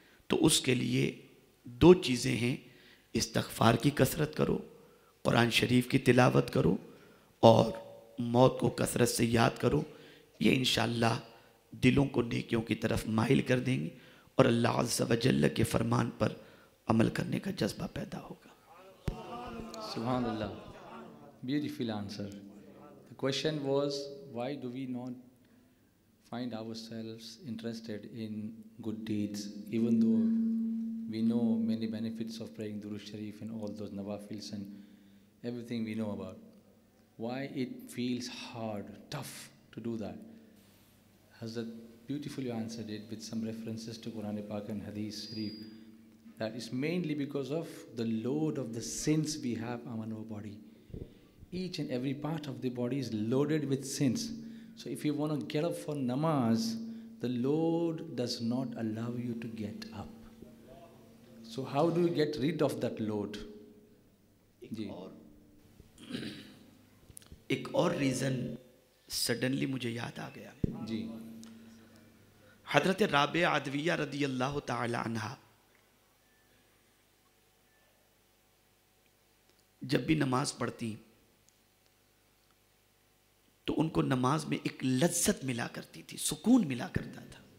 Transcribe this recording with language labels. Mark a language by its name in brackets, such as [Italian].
[Hindi] तो उसके लिए दो चीज़ें हैं, इस्तग़फ़ार की कसरत करो, कुरान शरीफ की तिलावत करो और मौत को कसरत से याद करो। ये इंशाअल्लाह दिलों को नेकियों की तरफ माइल कर देंगे और अल्लाह अज़्ज़ व जल्ल के फरमान पर अमल करने का जज्बा पैदा होगा। [English] सुभान अल्लाह, beautiful answer. The question was, why do we not find ourselves interested in good deeds, even though we know many benefits of praying Durood Sharif and all those nawafils and everything we know about? Why it feels hard, tough to do that? Hazrat beautifully answered it with some references to Quran Pak and Hadith Sharif. That is mainly because of the load of the sins we have on our body. Each and every part of the body is loaded with sins. So if you want to get up for namaz, the load does not allow you to get up. So how do you get rid of that load? [Hindi] एक और reason suddenly मुझे याद आ गया जी। हज़रत राबिया अदविया रदी अल्लाह ताला अन्हा जब भी नमाज पढ़ती तो उनको नमाज में एक लज्जत मिला करती थी, सुकून मिला करता था